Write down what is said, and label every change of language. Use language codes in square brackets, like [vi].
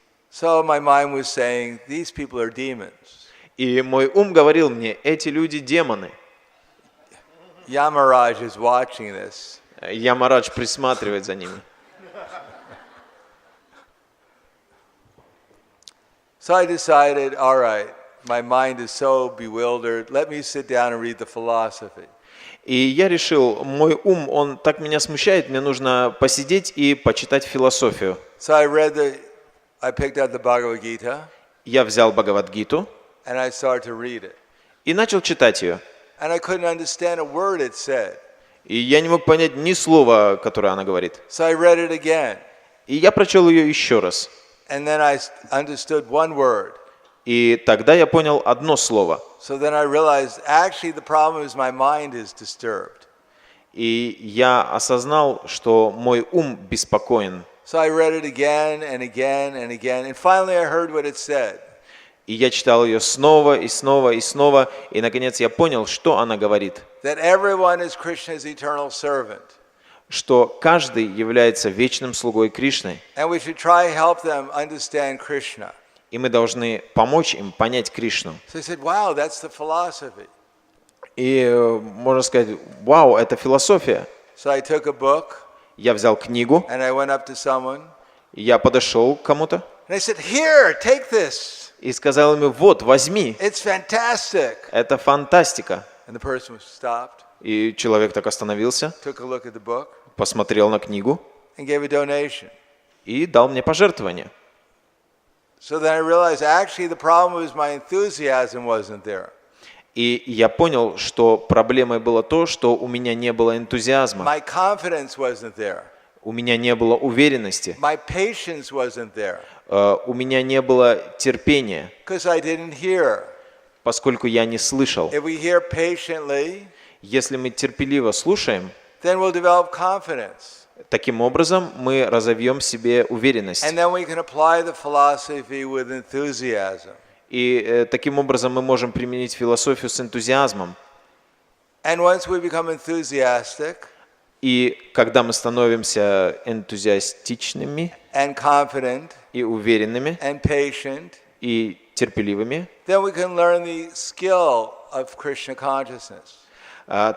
[en] So my mind was saying, these people are demons. [ru] И мой ум говорил мне: эти люди демоны. [en] Yamaraj is watching this. [ru] Ямарадж присматривает за ними. [en] So I decided, all right, my mind is so bewildered, let me sit down and read the philosophy. [ru] И я решил, мой ум, он так меня смущает, мне нужно посидеть и почитать философию. [en] So I picked out the Bhagavad Gita, [ru] Я взял Бхагавад-гиту [en] and I started to read it. [ru] и начал читать ее. [en] And I couldn't understand a word it said. [ru] И я не мог понять ни слова, которое она говорит. [en] So I read it again. [ru] И я прочел ее еще раз. [en] And then I understood one word. [ru] И тогда я понял одно слово. [en] So then I realized, actually the problem is my mind is disturbed. [ru] И я осознал, что мой ум беспокоен. [en] So I read it again and again and again. And finally I heard what it said. [ru] И я читал ее снова и снова и снова, и наконец я понял, что она говорит. [en] That everyone is Krishna's eternal servant. [ru] Что каждый является вечным слугой Кришны. [en] And we should try to help them understand Krishna. [ru] И мы должны помочь им понять Кришну. [en] So I said, wow, that's the philosophy. [ru] И можно сказать, вау, это философия. [en] So I took a book [ru] Я взял книгу, [en] and I went up to someone [ru] я подошел к кому-то [en] and I said, here, take this. [ru] и сказал ему, вот, возьми, [en] It's fantastic. [ru] это фантастика. [en] And the person stopped, [ru] И человек так остановился, [en] took a look at the book, [ru] посмотрел на книгу [en] and gave a donation. [ru] и дал мне пожертвование. [en] So then I realized actually the problem was my enthusiasm wasn't there. [ru] И я понял, что проблемой было то, что у меня не было энтузиазма, [en] My confidence wasn't there. [ru] у меня не было уверенности, [en] My patience wasn't there [ru] у меня не было терпения, [en] because I didn't hear. [ru] поскольку я не слышал. [en] If we hear patiently, [ru] Если мы терпеливо слушаем, [en] then we'll develop confidence. [ru] таким образом мы разовьем в себе уверенность. [en] And then we can apply the philosophy with enthusiasm. [ru] И таким образом мы можем применить философию с энтузиазмом. [en] And once we become enthusiastic [ru] И когда мы становимся энтузиастичными [en] and confident [ru] и уверенными, [en] and patient, [ru] и терпеливыми, [en] then we can learn the skill of Krishna consciousness.